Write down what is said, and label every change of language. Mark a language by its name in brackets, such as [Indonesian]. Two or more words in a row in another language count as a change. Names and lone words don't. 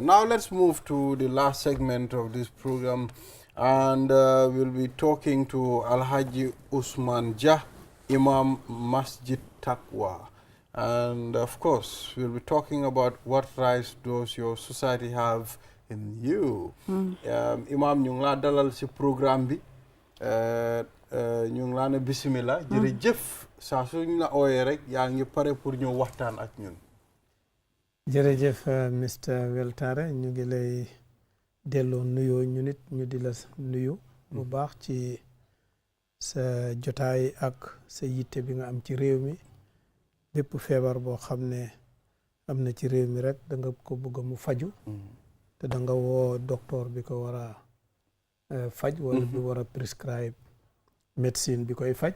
[English] Now let's move to the last segment of this program, and we'll be talking to Alhaji Usman Jah, Imam Masjid Taqwa. And of course, we'll be talking about what rights does your society have in you. [Wolof] Imam, ñu ngi la dalal ci programme bi. Ñu ngi la ne bismillah. Jërëjëf. saa suñ la ooyee rek yaa ngi pare pour ñëw waxtaan ak ñun. jërëjëf Mr Weltare ñu ngi lay delloo nuyoo ñu nit ñu di la nuyu bu baax ci sa jotaay ak sa yitte bi nga am ci réew mi bépp feebar boo xam ne am na ci réew mi rek da nga ko bëgg mu faju te da nga woo docteur bi ko war a faj wala bi war a prescribe médecine bi koy faj.